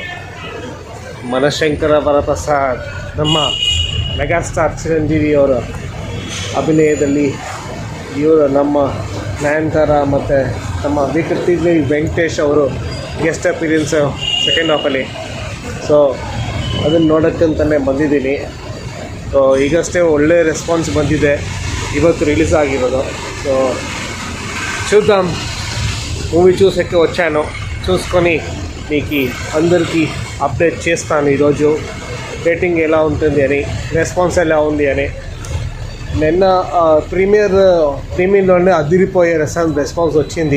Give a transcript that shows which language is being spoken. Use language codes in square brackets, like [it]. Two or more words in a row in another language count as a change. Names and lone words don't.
[kn] ಮನಶಂಕರ ವರಪ್ರಸಾದ್ ನಮ್ಮ ಮೆಗಾಸ್ಟಾರ್ ಚಿರಂಜೀವಿ ಅವರ ಅಭಿನಯದಲ್ಲಿ ಇವರು ನಮ್ಮ ನಯನತಾರ ಮತ್ತು ನಮ್ಮ ವಿಕೃತಿ ವೆಂಕಟೇಶ್ ಅವರು [en] guest appearance second half. [kn] ಸೊ ಅದನ್ನು ನೋಡೋಕ್ಕಂತಲೇ ಬಂದಿದ್ದೀನಿ. ಸೊ ಈಗಷ್ಟೇ ಒಳ್ಳೆ ರೆಸ್ಪಾನ್ಸ್ ಬಂದಿದೆ. ಇವತ್ತು రిలీజ్ ಆಗಿರೋದು. [te] సో చూద్దాం మూవీ చూసాక వచ్చాను. చూసుకొని మీకు అందరికీ అప్డేట్ చేస్తాను ఈరోజు రేటింగ్ ఎలా ఉంటుంది అని, రెస్పాన్స్ ఎలా ఉంది అని. నిన్న ప్రీమియర్లోనే అదిరిపోయే రెస్పాన్స్ వచ్చింది.